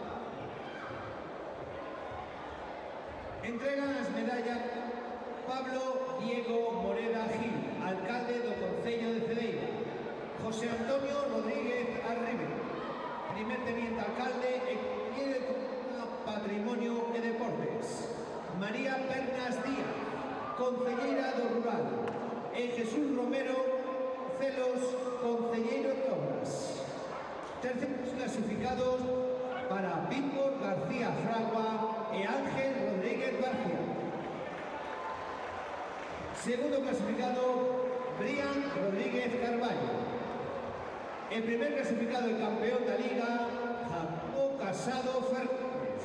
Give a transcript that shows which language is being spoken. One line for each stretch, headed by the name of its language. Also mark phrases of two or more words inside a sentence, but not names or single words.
Spanish: Entregan las medallas Pablo Diego Moreda Gil, alcalde
Galician: do Concello de Cedeira.
Spanish: José Antonio Rodríguez Arribe, primer teniente alcalde e Patrimonio e Deportes.
Galician: María Pernas Díaz, concelleira do Rural. E Jesús Romero Celos, concelleiro de Obras.
Spanish: Terceros clasificados para Víctor García Fragua e Ángel Rodríguez García. Segundo clasificado, Brian Rodríguez Carballo. El primer clasificado y campeón da Liga, Jacobo Casado Fernández.